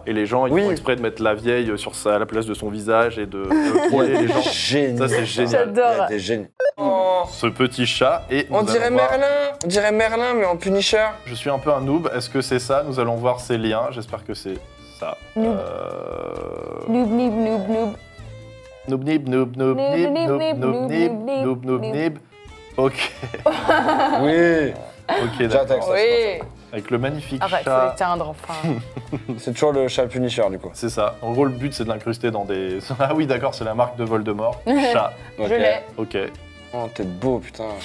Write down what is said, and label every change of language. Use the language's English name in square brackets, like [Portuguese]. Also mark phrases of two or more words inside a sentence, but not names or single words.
[French] Et les gens, ils Oui. font exprès de mettre la vieille à la place de son visage et de troller les gens. Génial. Ça, c'est génial. J'adore. Il y a des génies. Oh, Ce petit chat et on nous dirait allons voir- Merlin. On dirait Merlin mais en Punisher. Je suis un peu un noob. Est-ce que c'est ça? Nous allons voir ces liens. J'espère que c'est ça. Noob. Noob. Noob nib noob noob Noob, nib nib, noob nib, noob noob, nib nib, noob noob nib. nib. Ok, Oui. ok, d'accord. J'attaque. Oui. Avec le magnifique Arrête, faut chat. éteindre, enfin. C'est toujours le chat Punisher du coup. C'est ça. En gros, le but c'est de l'incruster dans des. Ah oui, d'accord, c'est la marque de Voldemort. Chat. Ok. Je l'ai. Ok. Oh t'es beau putain.